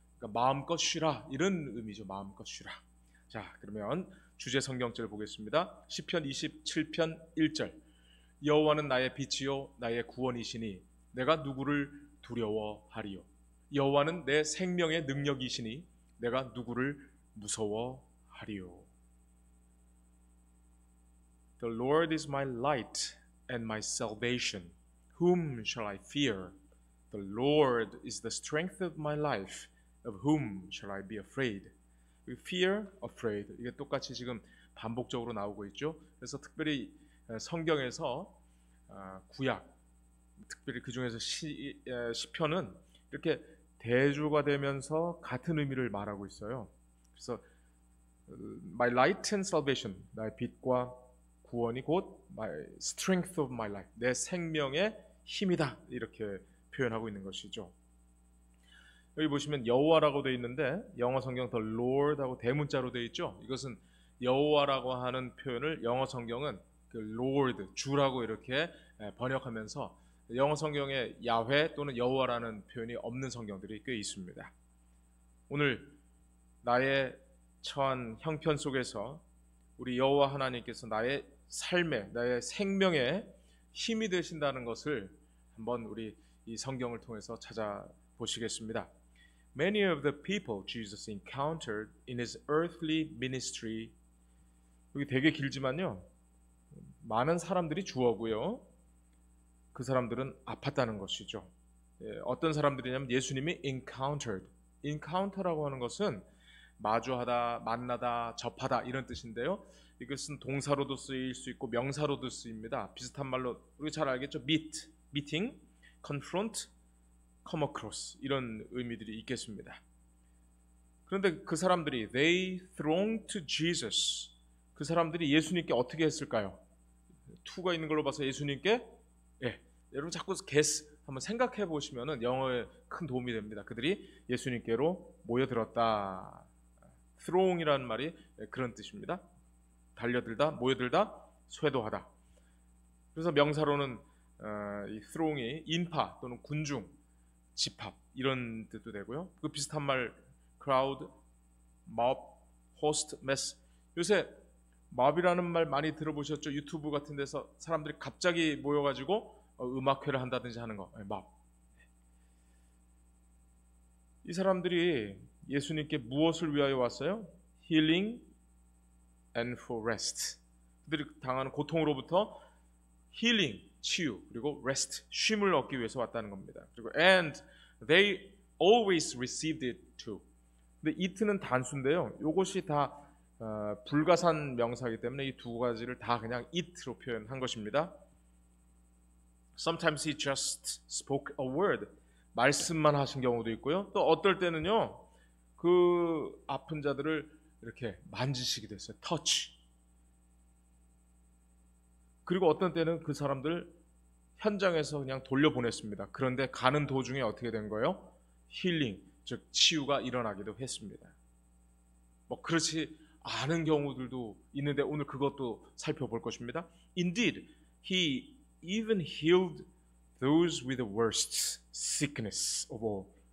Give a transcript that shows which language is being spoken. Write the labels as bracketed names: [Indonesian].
[Korean] 그러니까 마음껏 쉬라 이런 의미죠. 마음껏 쉬라. 자, 그러면 주제 성경절 보겠습니다. 시편 27편 1절. 여호와는 나의 빛이요 나의 구원이시니 내가 누구를 두려워하리요. 여호와는 내 생명의 능력이시니 내가 누구를 무서워하리요. [English] The Lord is my light and my salvation. Whom shall I fear? The Lord is the strength of my life. Of whom shall I be afraid? Fear, afraid. [Korean] 이게 똑같이 지금 반복적으로 나오고 있죠. 그래서 특별히 성경에서 구약, 특별히 그 중에서 시편은 이렇게 대조가 되면서 같은 의미를 말하고 있어요. 그래서 [English] My light and salvation, [Korean] 나의 빛과 구원이 곧 [English] my strength of my life, [Korean] 내 생명의 힘이다 이렇게 표현하고 있는 것이죠. 여기 보시면 여호와라고 되어 있는데 영어 성경 The Lord하고 대문자로 되어 있죠. 이것은 여호와라고 하는 표현을 영어 성경은 그 Lord, 주라고 이렇게 번역하면서 영어 성경에 야훼 또는 여호와라는 표현이 없는 성경들이 꽤 있습니다. 오늘 나의 처한 형편 속에서 우리 여호와 하나님께서 나의 삶에, 나의 생명에 힘이 되신다는 것을 한번 우리 이 성경을 통해서 찾아보시겠습니다. [English] Many of the people Jesus encountered in his earthly ministry. [Korean] 여기 되게 길지만요. 많은 사람들이 주어고요. 그 사람들은 아팠다는 것이죠. 어떤 사람들이냐면 예수님이 encountered. encounter라고 하는 것은 마주하다, 만나다, 접하다 이런 뜻인데요. 이것은 동사로도 쓰일 수 있고 명사로도 쓰입니다. 비슷한 말로 우리 잘 알겠죠? meeting, confront, come across 이런 의미들이 있겠습니다. 그런데 그 사람들이 [English] they thronged to Jesus. [Korean] 그 사람들이 예수님께 어떻게 했을까요? to가 있는 걸로 봐서 예수님께 여러분 자꾸 guess 한번 생각해 보시면은 영어에 큰 도움이 됩니다. 그들이 예수님께로 모여들었다. throng이라는 말이 그런 뜻입니다. 달려들다, 모여들다, 쇄도하다. 그래서 명사로는 이 throng이 인파 또는 군중, 집합 이런 뜻도 되고요. 그 비슷한 말 crowd, mob, host, mass. 요새 mob이라는 말 많이 들어보셨죠? 유튜브 같은 데서 사람들이 갑자기 모여가지고 음악회를 한다든지 하는 거, mob. 이 사람들이 예수님께 무엇을 위하여 왔어요? [English] Healing and for rest. [Korean] 그들이 당하는 고통으로부터 healing, 치유, 그리고 rest, 쉼을 얻기 위해서 왔다는 겁니다. [English] 그리고 and they always received it too. [Korean] 근데 it는 단수인데요. 이것이 다 불가산 명사이기 때문에 이 두 가지를 다 그냥 it로 표현한 것입니다. [English] Sometimes he just spoke a word. [Korean] 말씀만 하신 경우도 있고요. 또 어떨 때는요. 그 아픈 자들을 이렇게 만지시기도 했어요. [English] touch. [Korean] 그리고 어떤 때는 그 사람들 현장에서 그냥 돌려보냈습니다. 그런데 가는 도중에 어떻게 된 거예요? 힐링, 즉 치유가 일어나기도 했습니다. 뭐 그렇지 않은 경우들도 있는데 오늘 그것도 살펴볼 것입니다. [English] Indeed, he even healed those with the worst sickness of all.